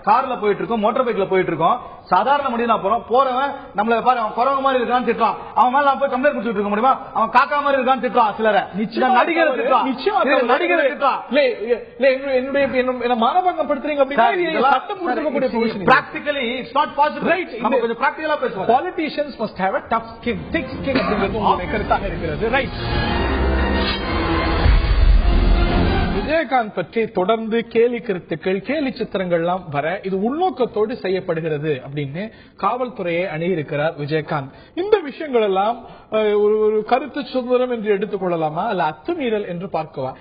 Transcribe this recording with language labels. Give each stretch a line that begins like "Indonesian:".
Tamil: கார்ல போயிட்டு இருக்கோம், மோட்டார் பைக்ல போயிட்டு இருக்கோம். சாதாரண மனிதனா போறவன் நம்மள பாரு, அவன் குரங்கு மாதிரி இருக்கான்னு திட்டுறான். அவன் மேல நான் போய் கம்ப்ளைண்ட் கொடுத்துட்டு இருக்க முடியுமா? அவன் காக்கா மாதிரி இருக்கான்னு திட்டுறான். சிலரை நடிகர் திட்டுறான், நடிகர் திட்டுறான். என்னுடைய மானபங்கம் படுத்துறீங்க அப்படின்னா சட்டம் கொடுக்கக்கூடிய position.
English: Practically it's not possible. Right,
Tamil: நம்ம கொஞ்சம் பிராக்டிகலா பேசுவோம்.
English: Politicians must have a tough skin, thick skin
Tamil: அப்படிங்கிறது கருத்தாக இருக்கிறது.
English: Right.
Tamil: விஜயகாந்த் பற்றி தொடர்ந்து கேலி கருத்துக்கள், கேலி சித்திரங்கள்லாம் வர இது உள்நோக்கத்தோடு செய்யப்படுகிறது அப்படின்னு காவல்துறையை அணுகியிருக்கிறார் விஜயகாந்த். இந்த விஷயங்கள் எல்லாம் ஒரு கருத்து சுதந்திரம் என்று எடுத்துக்கொள்ளலாமா அல்ல அத்துமீறல் என்று பார்க்கவா?